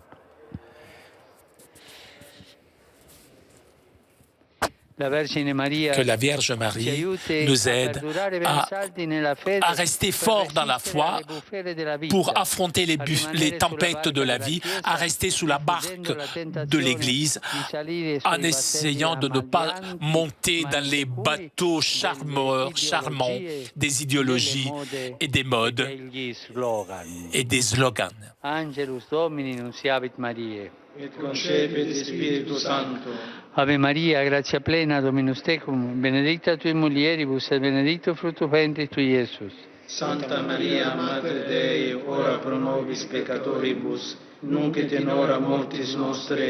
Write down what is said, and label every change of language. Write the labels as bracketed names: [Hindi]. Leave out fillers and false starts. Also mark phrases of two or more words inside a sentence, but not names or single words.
[French] Que la Vierge Marie nous aide à rester forts dans la foi pour affronter les tempêtes de la vie, à rester sous la barque de l'Église en essayant de ne pas monter dans les bateaux charmants des idéologies et des modes et des slogans. [Latin] Angelus Domini nunciavit Mariae. Et concepit Spiritus Sancto. Ave Maria, gratia plena, Dominus tecum, benedicta tui mulieribus, et benedictus fructus ventris tui, Iesus. Santa Maria, Mater Dei, ora pro nobis peccatoribus, nunc et in hora mortis nostre.